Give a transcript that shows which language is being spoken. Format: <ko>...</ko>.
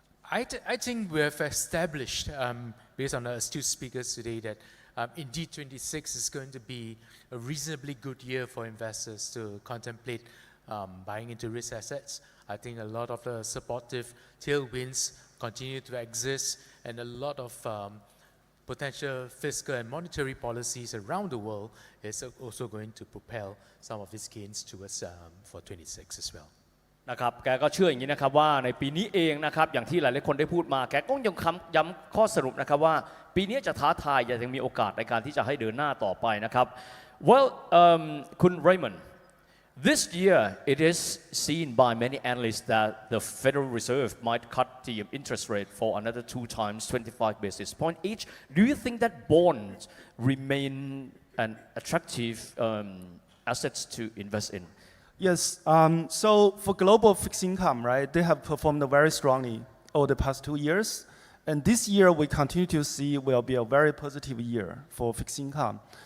<en>I think we have established, based on the astute speakers today, that indeed 26 is going to be a reasonably good year for investors to contemplate buying into risk assets. I think a lot of the supportive tailwinds continue to exist, and a lot of potential fiscal and monetary policies around the world is also going to propel some of these gains towards for 26 as well.</en> <th>นะครับแกก็เชื่ออย่างนี้นะครับว่าในปีนี้เองนะครับอย่างที่หลายๆคนได้พูดมาแกก็ยังย้ำข้อสรุปนะครับว่าปีนี้จะท้าทายยังมีโอกาสในการที่จะให้เดินหน้าต่อไปนะครับ</th> <en>Well, คุณ Raymond, this year it is seen by many analysts that the Federal Reserve might cut the interest rate for another 2 times, 25 basis points each. Do you think that bonds remain an attractive assets to invest in? Yes, so for global fixed income, right, they have performed very strongly over the past 2 years. And this year, we continue to see will be a very positive year for fixed income.</en>